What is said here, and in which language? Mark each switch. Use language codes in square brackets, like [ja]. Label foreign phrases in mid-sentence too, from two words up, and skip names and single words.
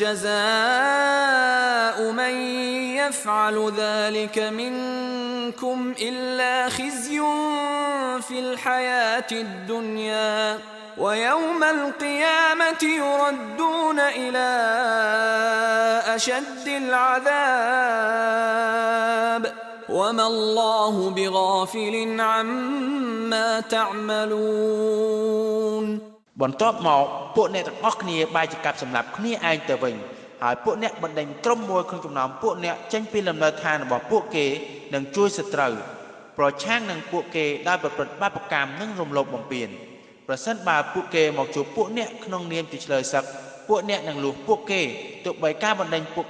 [ar] جزاء من يفعل ذلك منكم إلا خزي في الحياة الدنيا ويوم القيامة يردون إلى أشد العذاب وما الله بغافل عما تعملون [km] បន្ទាប់មកពួកអ្នកទាំងអស់គ្នាបែរជាកាប់សម្លាប់គ្នាឯងទៅវិញហើយពួកអ្នកបណ្ដេញក្រុមមួយក្នុងចំណោមពួកអ្នកចេញពីលំនៅឋានរបស់ពួកគេនិងជួយសត្រូវប្រឆាំងនឹងពួកគេដោយ ប្រព្រឹត្តបាបកម្មនិងរំលោភបំពានប្រសិនបើពួកគេមកជួបពួកអ្នកក្នុងនាមជាឆ្លើយសឹកពួកអ្នកនឹងលួសពួកគេទោះបីការបណ្ដេញពួក